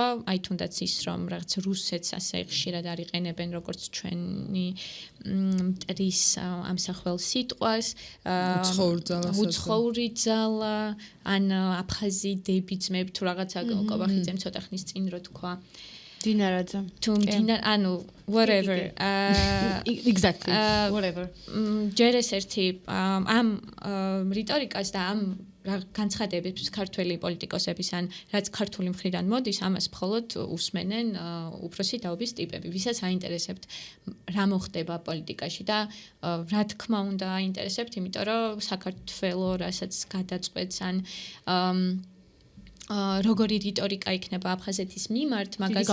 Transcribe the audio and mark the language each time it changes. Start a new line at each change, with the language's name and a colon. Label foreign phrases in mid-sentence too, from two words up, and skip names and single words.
Georgian: აი თუნდაც ის რომ რაღაც რუსეთს ასე ხშირად არიყენებენ როგორც ჩვენი მტრის ამსახველ სიტყვას, უცხოური ძალა, ან აფხაზი დებიძმებ თუ რაღაცა კობახიძემ ცოტა ხნის წინ რო თქვა. დინარაძე. თუ ანუ whatever.
English: Exactly. Whatever.
Georgian: ჯერ ეს ერთი ამ რიტორიკას და ამ განცხადებებს ქართველი პოლიტიკოსების ან რაც ქართული მხრიდან მოდის, ამას მხოლოდ უსმენენ უფროსი თაობის ტიპები, ვისაც აინტერესებთ რა მოხდება პოლიტიკაში და რა თქმა უნდა აინტერესებთ, იმიტომ რომ საქართველო რასაც გადაწყვეტს ან როგორი რიტორიკა იქნება აფხაზეთის მიმართ, მაგაზე